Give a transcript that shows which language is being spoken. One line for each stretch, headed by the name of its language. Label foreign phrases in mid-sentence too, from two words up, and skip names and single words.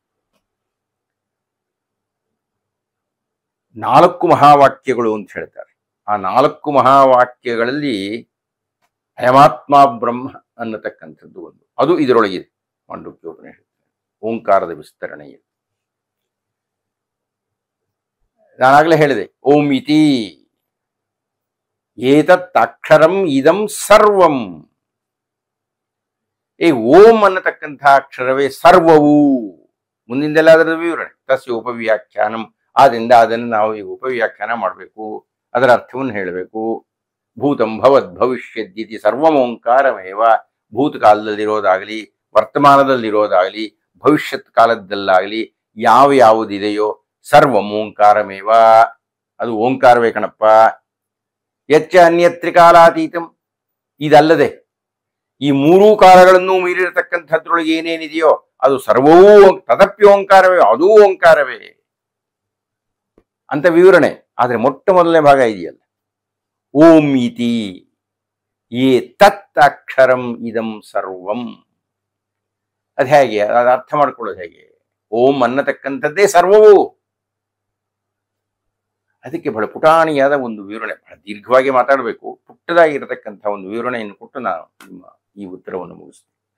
Kannada: 4 ಮಹಾವಾಕ್ಯಗಳು ಅಂತ ಹೇಳ್ತಾರೆ. ಆ 4 ಮಹಾವಾಕ್ಯಗಳಲ್ಲಿ
Sanskrit: ಅಯಮಾತ್ಮ ಬ್ರಹ್ಮ
Kannada: ಅನ್ನತಕ್ಕಂಥದ್ದು ಒಂದು, ಅದು ಇದರೊಳಗಿದೆ. ಮಾಂಡುಕ್ಯೋಪನಿಷತ್ತು ಓಂಕಾರದ ವಿಸ್ತರಣೆ ಇದೆ. ನಾನಾಗಲೇ ಹೇಳಿದೆ,
Sanskrit: ಓಂ ಇತಿ ಏತತ್ ಅಕ್ಷರಂ ಇದಂ ಸರ್ವಂ.
Kannada: ಓಂ ಅನ್ನತಕ್ಕಂಥ ಅಕ್ಷರವೇ ಸರ್ವವು. ಮುಂದಿಂದೆಲ್ಲ ಅದರ ವಿವರಣೆ.
Sanskrit: ತಸ್ಯ ಉಪವ್ಯಾಖ್ಯಾನಂ,
Kannada: ಆದ್ದರಿಂದ ಅದನ್ನು ನಾವು ಈಗ ಉಪವ್ಯಾಖ್ಯಾನ ಮಾಡಬೇಕು, ಅದರ ಅರ್ಥವನ್ನು ಹೇಳಬೇಕು.
Sanskrit: ಭೂತಂ ಭವದ್ ಭವಿಷ್ಯದ್ದಿತಿ ಸರ್ವಂ ಓಂಕಾರಮೇವ.
Kannada: ಭೂತಕಾಲದಲ್ಲಿರೋದಾಗಲಿ, ವರ್ತಮಾನದಲ್ಲಿರೋದಾಗಲಿ, ಭವಿಷ್ಯತ್ ಕಾಲದಲ್ಲಾಗಲಿ ಯಾವುದಿದೆಯೋ
Sanskrit: ಸರ್ವಂ ಓಂಕಾರಮೇವ,
Kannada: ಅದು ಓಂಕಾರವೇ ಕಣಪ್ಪ.
Sanskrit: ಯಚ್ಚ ಅನ್ಯತ್ರಿಕಾಲಾತೀತಂ,
Kannada: ಇದಲ್ಲದೆ ಈ 3 ಕಾಲಗಳನ್ನು ಮೀರಿರತಕ್ಕಂಥದ್ರೊಳಗೆ ಏನೇನಿದೆಯೋ ಅದು ಸರ್ವವೂ ತದಪ್ಯೋಂಕಾರವೇ, ಅದೂ ಓಂಕಾರವೇ ಅಂತ ವಿವರಣೆ. ಆದರೆ ಮೊಟ್ಟ ಮೊದಲನೇ ಭಾಗ ಇದೆಯಲ್ಲ,
Sanskrit: ಓಂ ಇತಿ ಏತತ್ ಅಕ್ಷರಂ ಇದಂ ಸರ್ವಂ,
Kannada: ಅದು ಹೇಗೆ, ಅದು ಅರ್ಥ ಮಾಡ್ಕೊಳ್ಳೋದು ಹೇಗೆ? ಓಂ ಅನ್ನತಕ್ಕಂಥದ್ದೇ ಸರ್ವವು. ಅದಕ್ಕೆ ಬಹಳ ಪುಟಾಣಿಯಾದ ಒಂದು ವಿವರಣೆ, ಬಹಳ ದೀರ್ಘವಾಗಿ ಮಾತಾಡಬೇಕು, ಪುಟ್ಟದಾಗಿರತಕ್ಕಂಥ ಒಂದು ವಿವರಣೆಯನ್ನು ಕೊಟ್ಟು ನಾನು ನಿಮ್ಮ ಈ ಉತ್ತರವನ್ನು ಮುಗಿಸ್ತೀನಿ.